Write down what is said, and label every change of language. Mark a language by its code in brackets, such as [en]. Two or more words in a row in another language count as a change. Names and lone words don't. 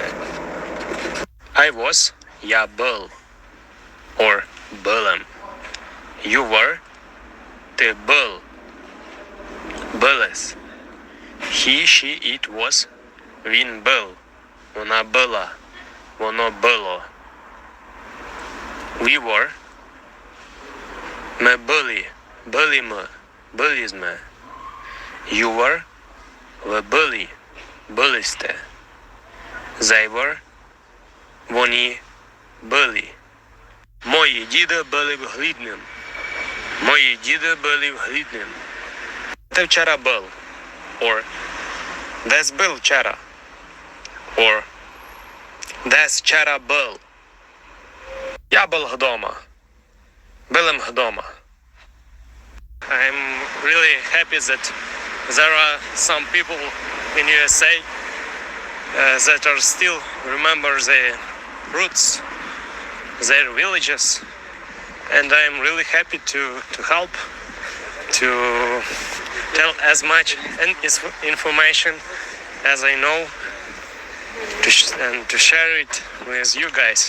[en] I was, [uk] я был, [en] or былым. You were, [uk] ты был, былес. [en] He, she, it was, [uk] він был, вона була, воно було. [en] We were, [uk] ми були, були ми, були ми. [en] You were, [uk] ви були, були сте. [en] They were, [uk] вони були. Мої діди були в Хліднім. Мої діди були в Хліднім. Ти вчора був. Or, десь був вчора. Or, десь вчора був. Я був вдома. Був вдома. [en] I'm really happy that there are some people in USA that are still remember the roots, their villages, and I'm really happy to help, to tell as much information as I know, and to share it with you guys.